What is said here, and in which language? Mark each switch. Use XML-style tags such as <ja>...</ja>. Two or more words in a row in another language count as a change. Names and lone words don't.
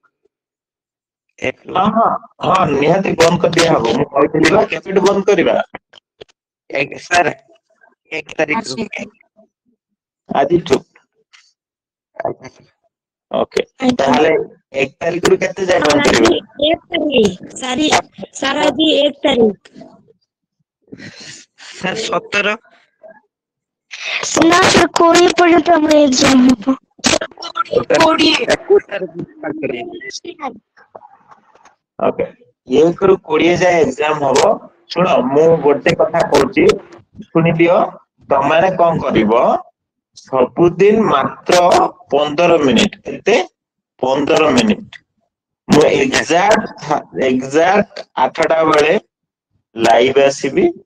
<or>ହଁ ନିହାତି ବନ୍ଦ କରିଦିଆ ହବ ମୁଁ କହିଥିଲି ବା କେବେଠୁ ବନ୍ଦ କରିବା ସାର୍ 1 ତାରିଖରୁ ଆଜିଠୁ ଓକେ ତାହେଲେ 1 ତାରିଖରୁ କେତେ ଯାଏ ବନ୍ଦ କରିବା 1 तारीख सारा आदि 1 तारीख ସାର୍ 17 ନା ସାର୍ 20 ପର୍ଯ୍ୟନ୍ତ ଆମର ଏକ୍ସାମ ହବ 21 ଓକେ 1 ରୁ 20 ଯାଏ ଏକ୍ସାମ ହବ ଶୁଣ ମୁଁ ଗୋଟେ କଥା କହୁଛି ଶୁଣିଦିଅ ତମେ କଣ କରିବ ସବୁଦିନ ମାତ୍ର 15 ମିନିଟ କେତେ 15 ମିନିଟ ମୁଁ ଏକ୍ସାକ୍ଟ 8ଟା ବେଳେ ଲାଇଭ ଆସିବି</or>